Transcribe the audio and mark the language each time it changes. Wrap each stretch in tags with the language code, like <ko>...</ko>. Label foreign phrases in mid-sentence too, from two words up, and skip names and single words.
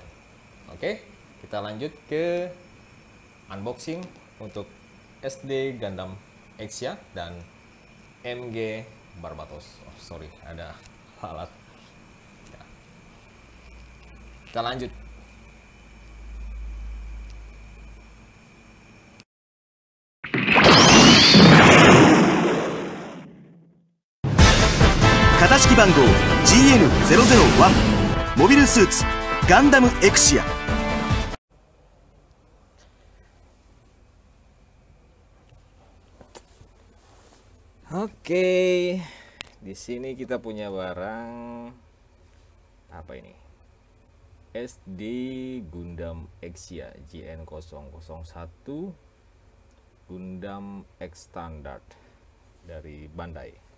<id>Oke, kita lanjut ke unboxing untuk SD Gundam Exia dan MG Barbatos. Oh, sorry, ada alat ya. Kita lanjut.</id> <ja>型式番号 GN001 モビルスーツガンダムエクシア。</ja> <id>Oke, di sini kita punya barang apa ini? SD Gundam Exia JN001 Gundam X Standard dari Bandai.</id>